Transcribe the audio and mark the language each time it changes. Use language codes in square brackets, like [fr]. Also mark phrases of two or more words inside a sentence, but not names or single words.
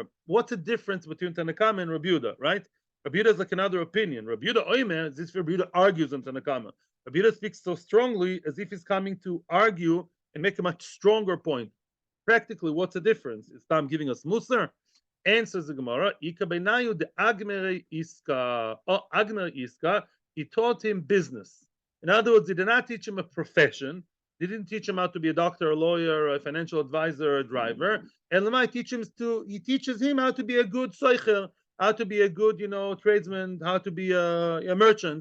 [en] What's the difference between Tanakama and Rabbi Yehuda, right? Rabbi Yehuda is like another opinion. Rabbi Yehuda Oimer is if Rabbi Yehuda argues on Tanakama. Rabbi Yehuda speaks so strongly as if he's coming to argue and make a much stronger point. Practically, what's the difference? Is Tam giving us Musar? Answers the Gemara, [arc] איכא בינייהו דאגמריה עיסקא. [en] Oh, [arc] אגמריה עיסקא, [en] he taught him business. In other words, he did not teach him a profession. He didn't teach him how to be a doctor, a lawyer, a financial advisor, a driver. And Lamai he teaches him how to be a good soicher, how to be a good, tradesman, how to be a merchant.